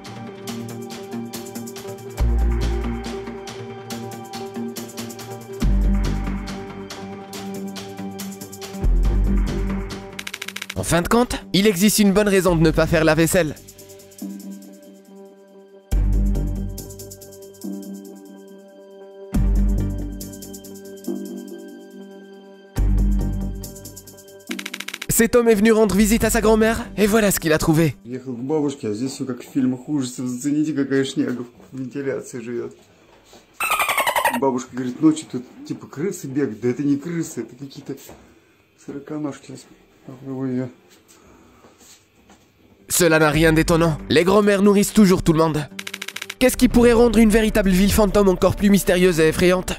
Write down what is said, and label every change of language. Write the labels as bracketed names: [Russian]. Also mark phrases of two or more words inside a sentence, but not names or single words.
[French] En fin de compte, il existe une bonne raison de ne pas faire la vaisselle. Cet homme est venu rendre visite à sa grand-mère, et voilà ce qu'il a trouvé. [Russian] Ехал к бабушке, а здесь все как в фильмах ужасов. Зацените, какая шняга в вентиляции живет. Бабушка говорит, ночью тут типа крысы бегают. Да это не крысы, это какие-то сороконожки. Попробую ее. [French] Cela n'a rien d'étonnant. Les grand-mères nourrissent toujours tout le monde. Qu'est-ce qui pourrait rendre une véritable ville fantôme encore plus mystérieuse et effrayante?